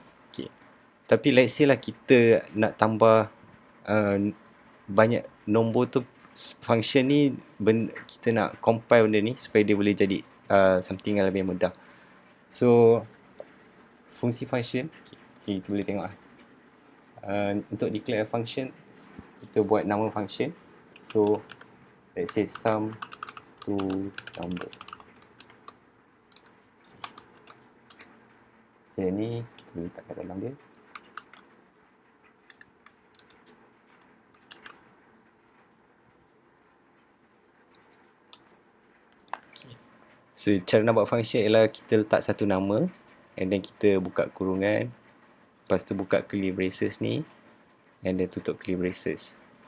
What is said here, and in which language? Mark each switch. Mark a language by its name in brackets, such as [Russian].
[Malay] Okay, tapi [English] let's say [Malay] lah kita nak tambah banyak nombor tu, function ni kita nak compile benda ni supaya dia boleh jadi something yang lebih mudah. So fungsi function, kita boleh tengok lah. Untuk [English] declare a function, [Malay] kita buat nama function. [English] So let's say sum to number. [Malay] So ni kita boleh letak kat dalam dia. So cara nak buat function ialah kita letak satu nama, and then kita buka kurungan, lepas tu buka curly braces ni, and then tutup curly braces.